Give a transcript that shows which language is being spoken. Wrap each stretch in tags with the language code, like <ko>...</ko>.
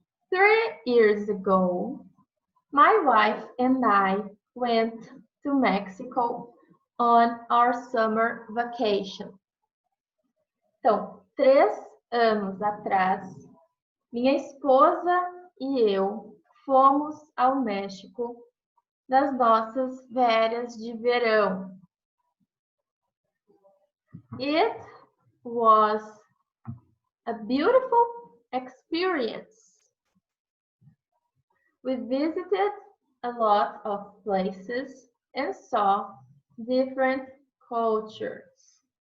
<en>3 years ago, my wife and I went to Mexico on our summer vacation.</en> <pt>Então, 3 anos atrás, minha esposa e eu fomos ao México nas nossas férias de verão.</pt> <en>It was a beautiful experience. We visited a lot of places and saw different cultures.</en>